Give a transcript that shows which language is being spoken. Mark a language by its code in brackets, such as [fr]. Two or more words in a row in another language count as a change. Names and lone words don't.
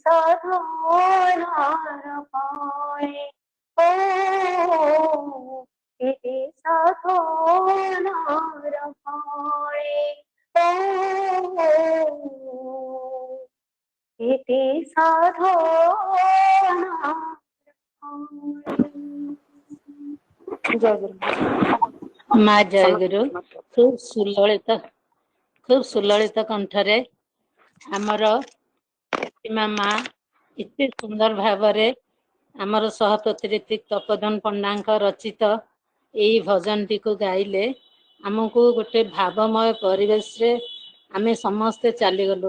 [bn] সাধনার ফলে ও কেতে সাধনার ফলে ও কেতে সাধনার ফলে। জয় গুরু। [or] ମା ଜୟଗୁରୁ ଖୁବ ସୁଲଳିତ କଣ୍ଠରେ ଆମର ପ୍ରତିମା ମା ଏତେ ସୁନ୍ଦର ଭାବରେ ଆମର ସହପତି ଋତିକ ତପୋଧନ ପଣ୍ଡାଙ୍କ ରଚିତ ଏଇ ଭଜନଟିକୁ ଗାଇଲେ ଆମକୁ ଗୋଟେ ଭାବମୟ ପରିବେଶରେ ଆମେ ସମସ୍ତେ ଚାଲିଗଲୁ।